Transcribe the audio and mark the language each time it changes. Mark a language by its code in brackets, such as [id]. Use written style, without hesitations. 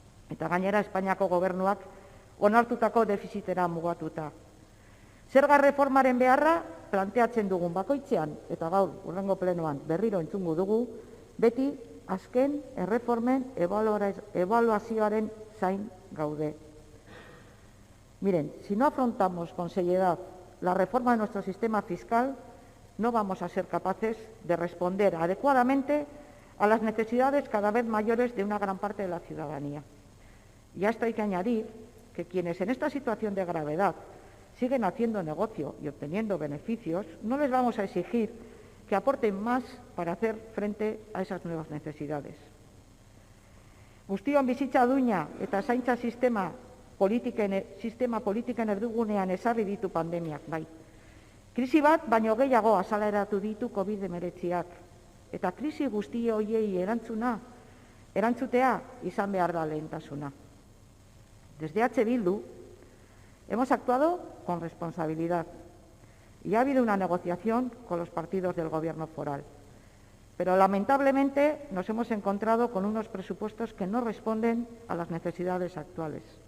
[eu] Eta gainera Espainiako gobernuak onartutako defizitera mugatuta. Zerga reformaren beharra planteatzen dugun bakoitzean, eta gaur hurrengo plenoan berriro entzungo dugu, beti azken erreformen ebaluazioaren zain gaude. [es] Miren, si no afrontamos con seriedad la reforma de nuestro sistema fiscal, no vamos a ser capaces de responder adecuadamente a las necesidades cada vez mayores de una gran parte de la ciudadanía. Y a esto hay que añadir que quienes en esta situación de gravedad siguen haciendo negocio y obteniendo beneficios, no les vamos a exigir que aporten más para hacer frente a esas nuevas necesidades. [eu] Guztion bizitza duina eta zaintza sistema politiken erdigunean ezarri ditu pandemiak, bai. Krisi bat baino gehiago azaleratu ditu COVID-19ak, eta krisi guzti horiei erantzutea izan behar da lehentasuna. [es] Desde H. Bildu hemos actuado con responsabilidad y ha habido una negociación con los partidos del gobierno foral. Pero lamentablemente nos hemos encontrado con unos presupuestos que no responden a las necesidades actuales.